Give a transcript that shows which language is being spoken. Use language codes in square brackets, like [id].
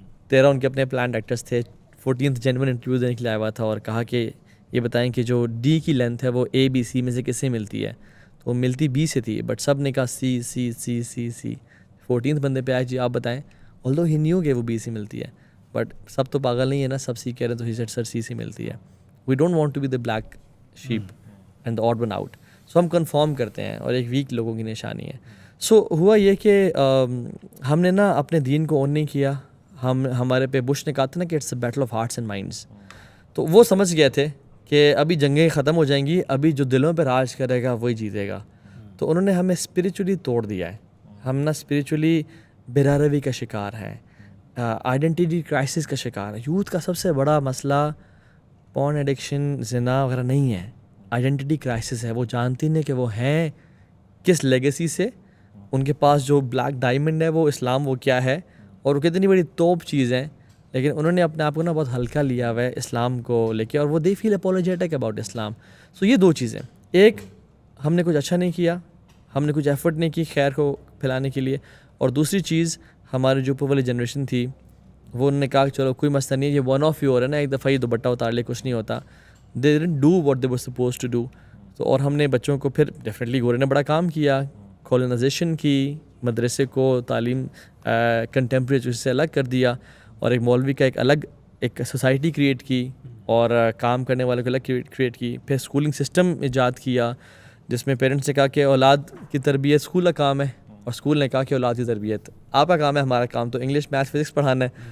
[ur] 13 ان کے اپنے planned actress تھے. 14th جینون انٹرویو دینے کے لیے آیا ہوا تھا, اور کہا کہ یہ بتائیں کہ جو D کی لینتھ ہے وہ ABC میں سے کس سے ملتی ہے. تو وہ ملتی B سے تھی, بٹ سب نے کہا C. 14th بندے پہ آئے, جی آپ بتائیں. [en] although he knew [ur] کہ وہ B سے ملتی ہے, بٹ سب تو پاگل نہیں ہے نا, سب سی کہہ رہے ہیں, تو ہی سیٹ سر سی سے ملتی ہے. [en] We don't want to be the black sheep and the odd one out. [ur] سو ہم کنفارم کرتے ہیں, اور ایک ویک لوگوں کی نشانی ہے. سو ہوا یہ کہ ہم نے نا اپنے دین کو اون نہیں کیا. ہمارے پہ بش نے کہا تھا نا کہ [en] It's a battle of hearts and minds. [ur] تو وہ سمجھ گئے تھے کہ ابھی جنگیں ختم ہو جائیں گی, ابھی جو دلوں پہ راج کرے گا وہی جیتے گا. تو انہوں نے ہمیں اسپریچولی توڑ دیا ہے. ہم نا اسپریچولی بے روی کا شکار ہیں, آئیڈینٹی کرائسس کا شکار ہے. یوتھ کا سب سے بڑا مسئلہ پورن ایڈکشن, زنا وغیرہ نہیں ہے, آئیڈینٹی کرائسس ہے. وہ جانتی نہیں کہ وہ ہیں کس لیگیسی سے. ان کے پاس جو بلیک ڈائمنڈ ہے وہ اسلام, وہ کیا ہے, اور وہ کتنی بڑی توپ چیز ہے, لیکن انہوں نے اپنے آپ کو نا بہت ہلکا لیا ہوا ہے اسلام کو لے کے, اور وہ [en] They feel apologetic about Islam. [ur] سو یہ دو چیزیں, ایک ہم نے کچھ اچھا نہیں کیا, ہم نے کچھ ایفرٹ نہیں کی خیر کو پھیلانے کے لیے, اور دوسری چیز ہماری جو اوپر والی جنریشن تھی وہ انہوں نے کہا کہ چلو کوئی مسئلہ نہیں ہے, یہ ون آف یو ہو رہا ہے نا, ایک دفعہ یہ دوپٹہ اتار لے کچھ نہیں ہوتا. [en] They didn't do what they were supposed to do. [ur] تو اور ہم نے بچوں کو پھر ڈیفینیٹلی گورے نے بڑا کام کیا, کالونائزیشن کی, مدرسے کو تعلیم کنٹمپریری سے الگ کر دیا, اور ایک مولوی کا ایک الگ ایک سوسائٹی کریٹ کی, اور کام کرنے والے کو الگ کریٹ کی. پھر اسکولنگ سسٹم ایجاد کیا جس میں پیرنٹس نے کہا کہ اولاد کی تربیت اسکول کا کام ہے, اور اسکول نے کہا کہ اولاد کی تربیت آپ کا کام ہے, ہمارا کام تو انگلش میتھس فزکس پڑھانا ہے.